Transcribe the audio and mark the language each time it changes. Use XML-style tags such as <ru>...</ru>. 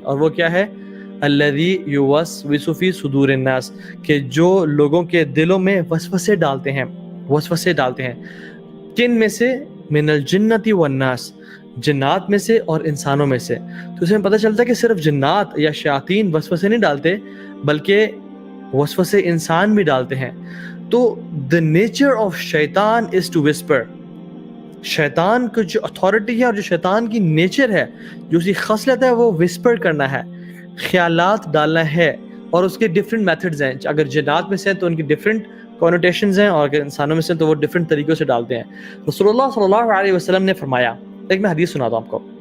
<ur>اور وہ کیا ہے؟</ur> <ar>الذی یوسوس فی صدور الناس،</ar> <ur>کہ جو لوگوں کے دلوں میں وسوسے ڈالتے ہیں. کن میں سے؟</ur> <ar>من الجنۃ والناس،</ar> <ur>جنات میں سے اور انسانوں میں سے. تو اس میں پتہ چلتا ہے کہ صرف جنات یا شیاطین وسوسے نہیں ڈالتے، بلکہ وسوسے انسان بھی ڈالتے ہیں. تو</ur> <en>the nature of Shaitan is to whisper.</en> <ur>شیطان کو جو اتھارٹی ہے اور جو شیطان کی نیچر ہے، جو اس کی خصلت ہے، وہ وسپر کرنا ہے، خیالات ڈالنا ہے. اور اس کے ڈفرینٹ میتھڈز ہیں. اگر جنات میں سے تو ان کی ڈفرینٹ کونوٹیشنز ہیں، اور اگر انسانوں میں سے تو وہ ڈفرینٹ طریقوں سے ڈالتے ہیں. رسول اللہ صلی اللہ علیہ وسلم نے فرمایا، ایک میں حدیث سناتا ہوں آپ کو.</ur>